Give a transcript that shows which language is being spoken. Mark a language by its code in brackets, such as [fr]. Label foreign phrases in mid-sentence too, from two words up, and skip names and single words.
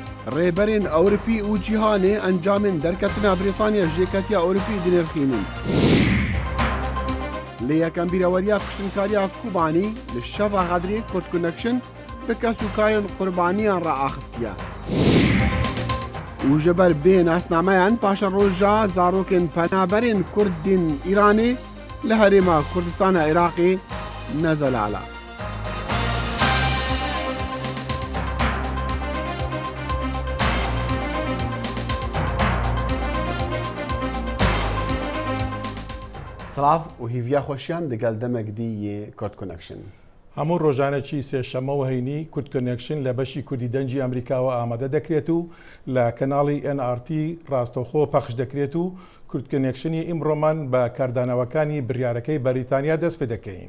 [ku] ڕێبەرên ئەوروپی و جیهانê ئەنجامên دەرکەتنا بریتانیا ژێکەتیا ئەوروپی دنێرخînin. Li yekem bîreweriya kuştinkariya Kubanî li şeva Xedrê Kurd Connection bi kes û karên qurbaniyan re axiftiye. û ji ber bê nasnameyan paşa roja zarokên penaberên Kurdên Îranê li Herêma Kurdistana Iraqê nezelala. سلااف و هیڤیا خۆشیان دەگەل دەمێک دییە کورد کۆنەکشن. [ckb] هەموو ڕۆژانەکی سێشەمەوە هەینی کورد کۆنێکشن لە بەشی کوردی دەنجی ئەمریکاوە ئامادە دەکرێت و لە کەناڵی NRT ڕاستەوخۆ پەخش دەکرێت و کورد کۆنێکشنی ئیمڕۆمان بە کاردانەوەکانی بڕیارەکەی بەریتانیا دەست پێ دەکەین.